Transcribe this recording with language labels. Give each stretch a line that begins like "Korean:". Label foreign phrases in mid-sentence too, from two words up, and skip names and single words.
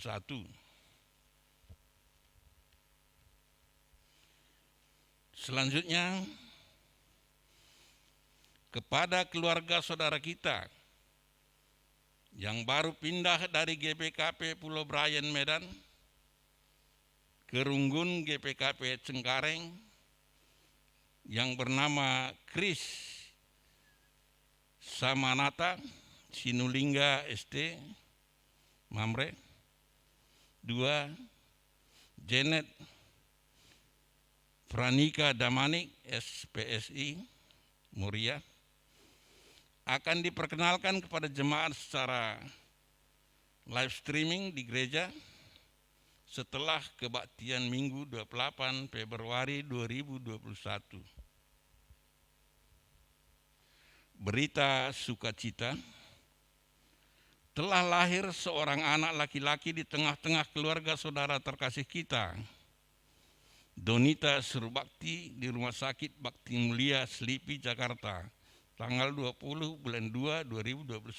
Indonesian: Selanjutnya kepada keluarga saudara kita yang baru pindah dari GBKP Pulau Brayan Medan ke Runggun GPKP Cengkareng yang bernama Kris Samanata Sinulingga ST Mamre. 2. Janet Franika Damanik SPSI Muria akan diperkenalkan kepada jemaat secara live streaming di gereja setelah kebaktian Minggu 28 Februari 2021. Berita sukacita, telah lahir seorang anak laki-laki di tengah-tengah keluarga saudara terkasih kita, Donita Surbakti di Rumah Sakit Bakti Mulia Selipi, Jakarta, tanggal 20 bulan 2 2021.